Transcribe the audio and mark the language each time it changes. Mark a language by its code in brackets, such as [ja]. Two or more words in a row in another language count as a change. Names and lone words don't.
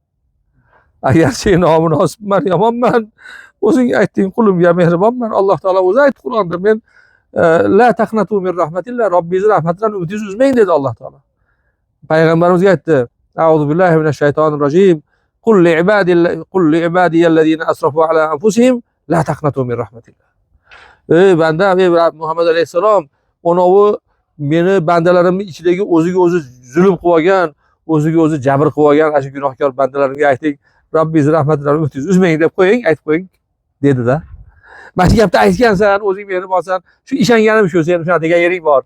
[uz] Agarchi nomunosibman, yomonman, o'zing aytding qulimga mehribonman. Alloh taolo o'zi aytdi Qur'onda, men [ar] لا تقنطوا من رحمة الله, [uz] Robbingiz rahmatidan umidingizni uzmang dedi Alloh taolo. [ar] Payg'ambarimizga aytdi: "أعوذ بالله من الشيطان الرجيم. قل لعبادي الذين أسرفوا على أنفسهم لا تقنطوا من رحمة الله." [uz] Ey banda, ey Muhammad alayhisalom, onovi meni bandalarimning ichidagi o'ziga o'zi zulm qilib olgan, o'ziga o'zi jabr qilib olgan shu gunohkor bandalarimga ayting, Robbingiz rahmatidan umidingizni uzmang deb qo'ying, aytib qo'ying dedi-da. Mana shu gapni aytgansan, o'zing mehribonsan, shu ishonganim shu, sen shuna degan yering bor.